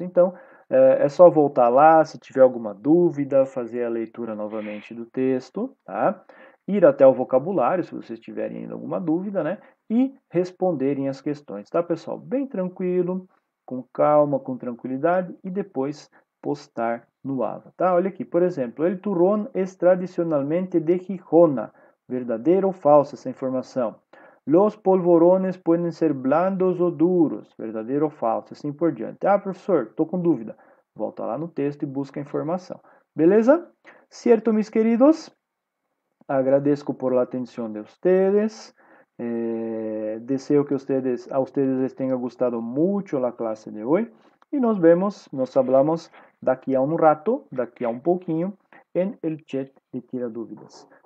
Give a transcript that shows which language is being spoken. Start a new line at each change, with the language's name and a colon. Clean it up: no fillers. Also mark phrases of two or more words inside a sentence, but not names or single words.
Portuguese: Então, é só voltar lá, se tiver alguma dúvida, fazer a leitura novamente do texto, tá? Ir até o vocabulário, se vocês tiverem ainda alguma dúvida, né? E responderem as questões, tá, pessoal? Bem tranquilo, com calma, com tranquilidade, e depois postar no AVA, tá? Olha aqui, por exemplo,
Spanish: el turrón es tradicionalmente de Gijona.
Portuguese: Verdadeiro ou falso essa informação?
Spanish: Los polvorones pueden ser blandos
Portuguese: ou duros, verdadeiro ou falso, assim por diante. Ah, professor, estou com dúvida. Volta lá no texto e busca a informação. Beleza?
Spanish: Cierto, mis queridos? Agradezco por la atención de ustedes. Deseo que a ustedes les tenga gustado mucho la clase de hoy. Y nos vemos, nos hablamos
Portuguese: daqui a
Spanish: un rato,
Portuguese: daqui a
Spanish: un poquinho, en el chat de Tira Dúvidas.